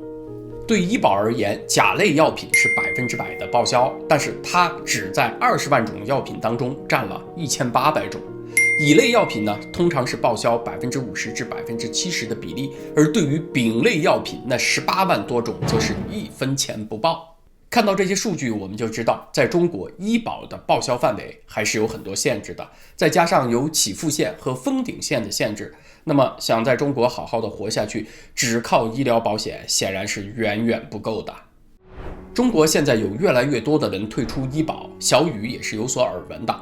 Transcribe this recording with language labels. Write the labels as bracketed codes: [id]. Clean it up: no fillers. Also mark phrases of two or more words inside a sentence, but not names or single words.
[zh] 对醫保而言，甲類藥品是100%的報銷，但是它只在20萬種藥品當中占了1800種。乙類藥品呢，通常是報銷50%至70%的比例，而對於丙類藥品那18萬多種，則是1分錢不報。看到這些數據，我們就知道，在中國醫保的報銷範圍還是有很多限制的，再加上有起付線和封頂線的限制，那麼想在中國好好的活下去，只靠醫療保險顯然是遠遠不夠的。中國現在有越來越多的人退出醫保，小雨也是有所耳聞的。